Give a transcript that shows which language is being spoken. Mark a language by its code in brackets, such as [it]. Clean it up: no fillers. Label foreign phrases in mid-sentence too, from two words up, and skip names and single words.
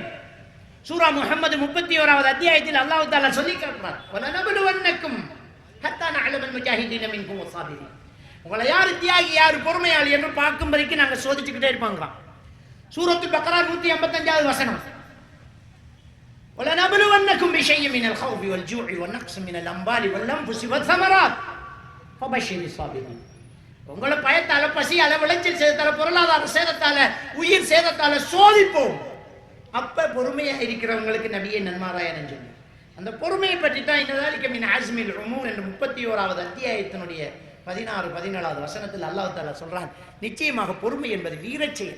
[ta] சூரா முஹம்மது 31வது அத்தியாயத்தில் அல்லாஹ் தஆலா சொல்லி காட்டுறார், [ar] ولنبلونكم حتى نعلم المجاهدين منكم والصابرين. [ta] உங்களை யார் தியாகி யார் பொறுமையாளி என்று பார்க்கும் வரைக்கும் நாங்கள் சோதிச்சுக்கிட்டே இருப்பாங்களாம். சூரத்துல் பக்ரா 155வது வசனம், [ar] وَلَنَبْلُوَنَّكُمْ بِشَيْءٍ مِنَ الْخَوْفِ وَالْجُوعِ وَنَقْصٍ مِنَ الْأَمْوَالِ وَالْأَنْفُسِ وَالثَّمَرَاتِ فَبَشِّرِ الصَّابِرِينَ. [ta] உங்களை பயத்தால, பசியால, விளைச்சல் சேதத்தால, பொருளாதார சேதத்தால, உயிர் சேதத்தால சோதிப்போம். அப்ப பொறுமையா இருக்கிறவங்களுக்கு நபியே நன்மாராயணன் சொல்லி அந்த பொறுமையை பற்றி தான் [ar] إن ذلك من عزم الأمور [ta] என்ற 31வது அத்தியாயத்தினுடைய 16, 17வது வசனத்தில் அல்லாஹ் தஆலா சொல்றான், நிச்சயமாக பொறுமை என்பது வீரச் செயல்.